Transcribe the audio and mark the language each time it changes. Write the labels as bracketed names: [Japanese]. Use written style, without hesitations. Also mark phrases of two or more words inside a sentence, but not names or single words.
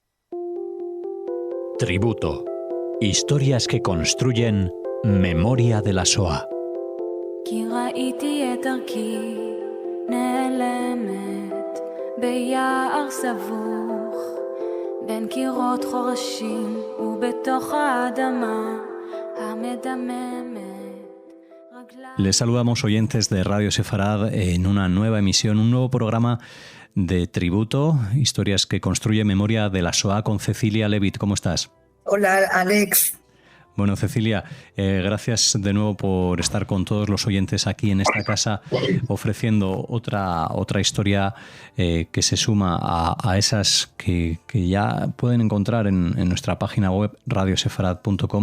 [Spanish] Tributo. Historias que construyen memoria de la Shoah. [Hebrew] כי ראיתי את דרכי נעלמת ביער סבוך בין קירות חורשים ובתוך האדמה המדממת. [Spanish] Les saludamos, oyentes de Radio Sefarad, en una nueva emisión, un nuevo programa de tributo, historias que construye memoria de la Shoah, con Cecilia Levitt. ¿Cómo estás? Hola, Alex. Bueno, Cecilia, gracias de nuevo por estar con todos los oyentes aquí en esta casa, ofreciendo otra historia que se suma a esas que ya pueden encontrar en nuestra página web radiosefarad.com.